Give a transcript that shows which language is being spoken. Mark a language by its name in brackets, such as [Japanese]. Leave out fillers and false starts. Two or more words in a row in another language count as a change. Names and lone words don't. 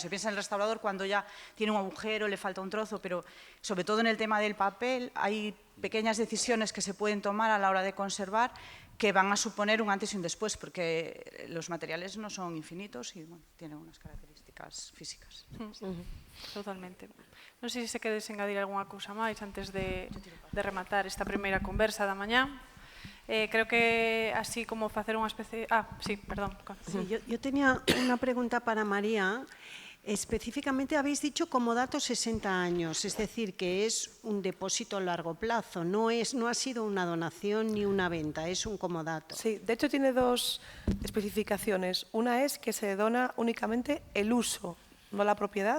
[Spanish] Se piensa en el restaurador cuando ya tiene un agujero, le falta un trozo, pero sobre todo en el tema del papel hay pequeñas decisiones que se pueden tomar a la hora de conservar que van a suponer un antes y un después, porque los materiales no son infinitos y bueno, tienen unas características físicas. Totalmente. [Galician] Non sei se queres engadir algunha cousa máis antes de rematar esta primeira conversa da mañá. Creo que así como facer unha especie... [Spanish] sí, perdón. Sí, yo tenía una pregunta para María. Específicamente habéis dicho comodato 60 años, es decir, que es un depósito a largo plazo, no ha sido una donación ni una venta, es un comodato. Sí, de hecho tiene dos especificaciones. Una es que se dona únicamente el uso, no la propiedad.